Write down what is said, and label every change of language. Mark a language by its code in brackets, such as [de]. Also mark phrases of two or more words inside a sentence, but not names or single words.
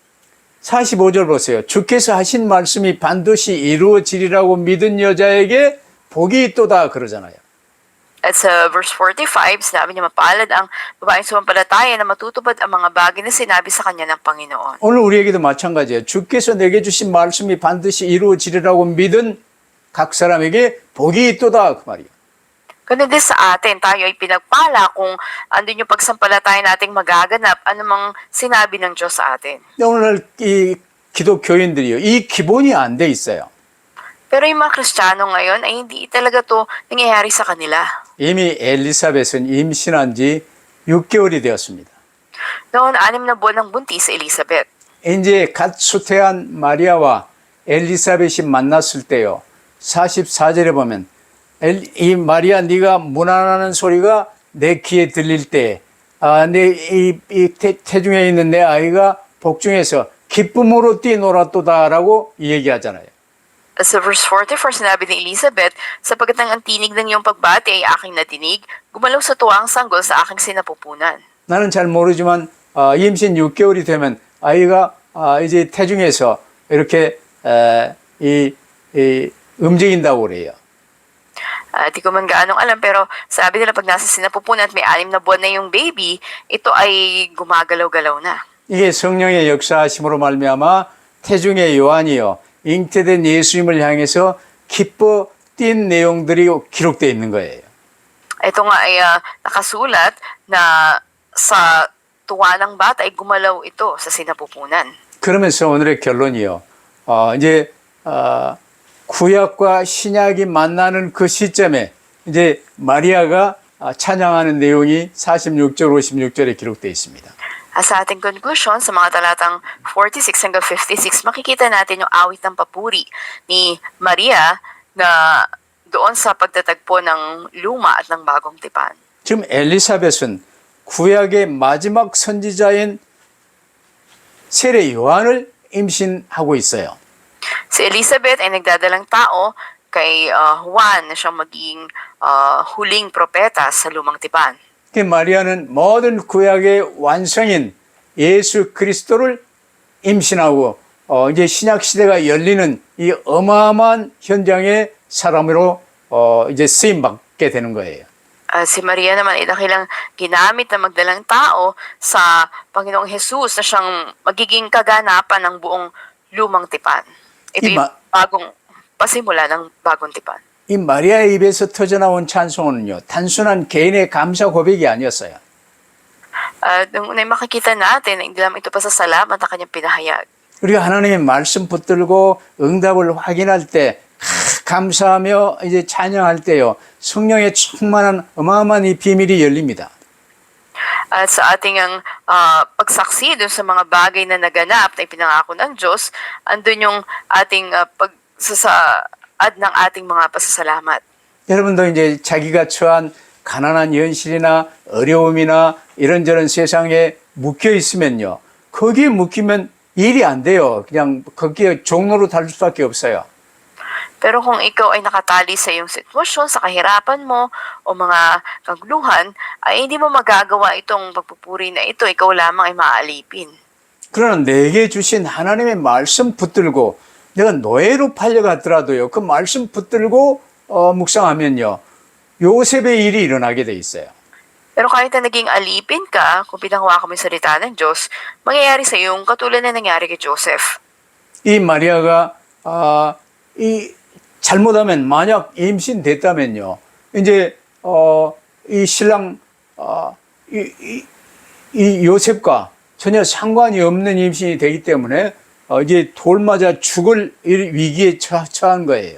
[ko] 45절 보세요. 주께서 하신 말씀이 반드시 이루어지리라고 믿은 여자에게 복이 있도다 그러잖아요. [tl] At sa verse 45, sinabi niya mapalad ang babaeng sumampalataya na matutupad ang mga bagay na sinabi sa kanya ng Panginoon. [ko] 오늘 우리에게도 마찬가지예요. 주께서 내게 주신 말씀이 반드시 이루어지리라고 믿은 각 사람에게 복이 있도다 그 말이에요. [tl] Ganun din sa atin, tayo ay pinagpala kung andun yung pagsampalataya nating magaganap anumang sinabi ng Diyos sa atin. [ko] 오늘 이 기독교인들이요. 이 기본이 안 돼 있어요. [tl] Pero yung mga Kristiyano ngayon ay hindi talaga to nangyayari sa kanila. [ko] 이미 엘리사벳은 임신한 지 6개월이 되었습니다. [tl] Noon, 6 na buwan ng buntis si Elizabeth. [ko] 이제 갓 수태한 마리아와 엘리사벳이 만났을 때요. 44절에 보면 이 마리아 네가 문안하는 소리가 내 귀에 들릴 때 내 태중에 있는 내 아이가 복중에서 기쁨으로 뛰놀았도다라고 얘기하잖아요. [tl] Sa verse 44, sinabi ni Elizabeth, sapagkat ang tinig ng iyong pagbati ay aking natinig, gumalaw sa tuwa ang sanggol sa aking sinapupunan. [ko] 나는 잘 모르지만 임신 6개월이 되면 아이가 이제 태중에서 이렇게 움직인다고 그래요. [tl] Di ko man gaanong alam pero sabi nila pag nasa sinapupunan at may 6 na buwan na yung baby, ito ay gumagalaw-galaw na. [ko] 이게 성령의 역사하심으로 말미암아 태중의 요한이요 잉태된 예수님을 향해서 기뻐 뛴 내용들이 기록되어 있는 거예요. [tl] Ito nga ay nakasulat na sa tuwa ng bata ay gumalaw ito sa sinapupunan. [ko] 그러면서 오늘의 결론이요. 이제 구약과 신약이 만나는 그 시점에 이제 마리아가 찬양하는 내용이 46절, 56절에 기록되어 있습니다. [tl] Sa ating conclusion, sa mga talatang 46 hanggang 56, makikita natin yung awit ng papuri ni Maria na doon sa pagtatagpo ng luma at ng bagong tipan. [ko] 지금 엘리사벳은 구약의 마지막 선지자인 세례 요한을 임신하고 있어요. [tl] Si Elizabeth ay nagdadalang tao kay Juan na siyang maging huling propeta sa lumang tipan. [ko] 그 마리아는 모든 구약의 완성인 예수 그리스도를 임신하고 이제 신약 시대가 열리는 이 어마어마한 현장의 사람으로 이제 쓰임 받게 되는 거예요. [tl] Si Maria naman ay dakilang ginamit na magdalang tao sa Panginoong Jesus na siyang magiging kaganapan ng buong lumang tipan. Ito yung bagong pasimula ng bagong tipan. [ko] 이 마리아의 입에서 터져나온 찬송은요, 단순한 개인의 감사 고백이 아니었어요. [tl] Nung unay makikita natin, hindi lang ito pa sa salamat na kanyang pinahayag. [ko] 우리가 하나님의 말씀 붙들고 응답을 확인할 때, 감사하며 이제 찬양할 때요, 성령의 충만한 어마어마한 이 비밀이 열립니다. [tl] At sa ating pagsaksi dun sa mga bagay na naganap na ipinangako ng Diyos, andun yung ating pagsasaad ng ating mga pasasalamat. [ko] 여러분도 이제 자기가 처한 가난한 현실이나 어려움이나 이런저런 세상에 묶여 있으면요. 거기에 묶이면 일이 안 돼요. 그냥 거기에 종로로 달 수밖에 없어요. [tl] Pero kung ikaw ay nakatali sa iyong sitwasyon, sa kahirapan mo, o mga kaguluhan, ay hindi mo magagawa itong pagpupuri na ito, ikaw lamang ay maaalipin. [ko] 그러나 내게 주신 하나님의 말씀 붙들고 내가 노예로 팔려갔더라도요. 그 말씀 붙들고 묵상하면요. 요셉의 일이 일어나게 돼 있어요. [tl] Pero kahit na naging alipin ka, kung pinanghawakan mo yung salita ng Diyos, mangyayari sa iyo katulad na nangyari kay Joseph. [ko] 이 마리아가 잘못하면 만약 임신됐다면요. 이제 이 신랑 이 요셉과 전혀 상관이 없는 임신이 되기 때문에 이제 돌 맞아 죽을 위기에 처한 거예요.